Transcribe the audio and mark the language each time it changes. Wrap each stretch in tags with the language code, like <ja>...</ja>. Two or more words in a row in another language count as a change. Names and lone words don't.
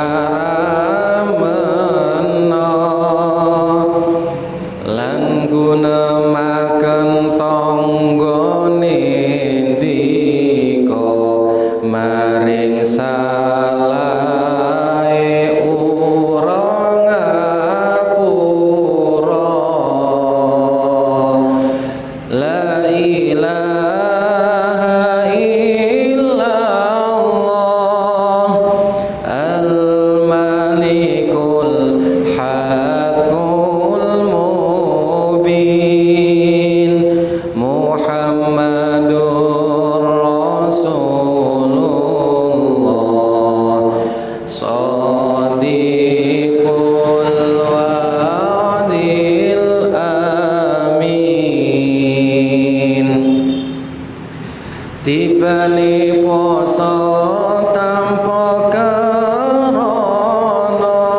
<jv>haramna lan gunemaken tanggane dika maring salahe ora ngapura.</jv> <ar>لا إله إلا الله الملك الحق المبين محمد رسول الله صادق الوعد الأمين.</ar> <jv>Tibane poso tanpa karana</jv>